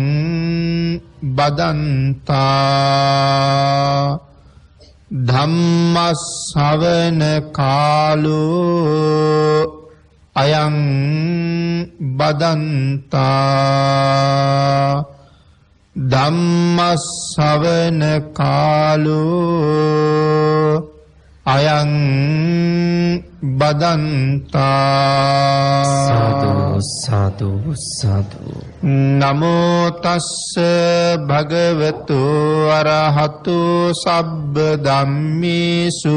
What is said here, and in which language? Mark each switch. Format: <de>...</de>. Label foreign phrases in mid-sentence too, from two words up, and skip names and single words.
<pi>බදන්තා ධම්ම ශ්‍රවණ කාලෝ අයං බදන්තා ධම්ම ශ්‍රවණ කාලෝ අයං බදන්තා. සාදු සාදු සාදු. නමෝ තස්ස භගවතු අරහතු සබ්බ ධම්මේසු</pi>